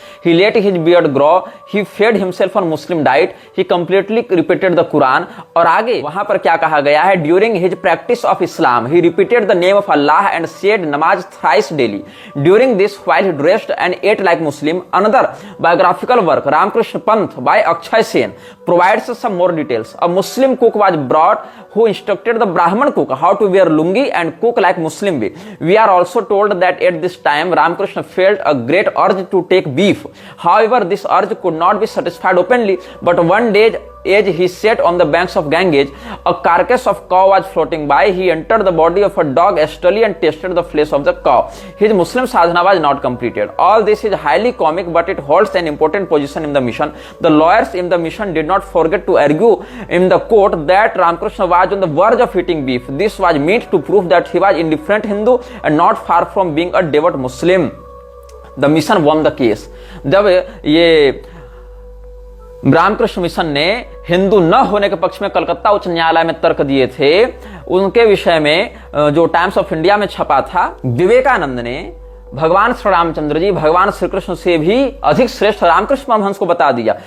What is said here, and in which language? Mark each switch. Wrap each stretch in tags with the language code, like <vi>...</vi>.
<en>He let his beard grow, he fed himself on Muslim diet, he completely repeated the Quran.</en> <hi>और आगे वहां पर क्या कहा गया है,</hi> <en>During his practice of Islam he repeated the name of Allah and said namaz thrice daily. During this while he dressed and ate like Muslim. Another biographical work Ramakrishna Panth by Akshay Sen provides some more details. A Muslim cook was brought who instructed the Brahman cook how to wear lungi and cook like Muslim way. We are also told that at this time Ramakrishna felt a great urge to take beef. However, this urge could not be satisfied openly, but one day as he sat on the banks of Ganges, a carcass of cow was floating by. He entered the body of a dog hastily and tasted the flesh of the cow. His Muslim sadhana was not completed. All this is highly comic, but it holds an important position in the mission. The lawyers in the mission did not forget to argue in the court that Ramakrishna was on the verge of eating beef. This was meant to prove that he was indifferent Hindu and not far from being a devout Muslim. The mission won the case.</en> <hi>जब ये Ramakrishna mission ने हिंदू न होने के पक्ष में कलकत्ता उच्च न्यायालय में तर्क दिए थे, उनके विषय में जो टाइम्स ऑफ इंडिया में छपा था, विवेकानंद ने भगवान श्री रामचंद्र जी भगवान श्री कृष्ण से भी अधिक श्रेष्ठ रामकृष्ण परमहंस को बता दिया।</hi>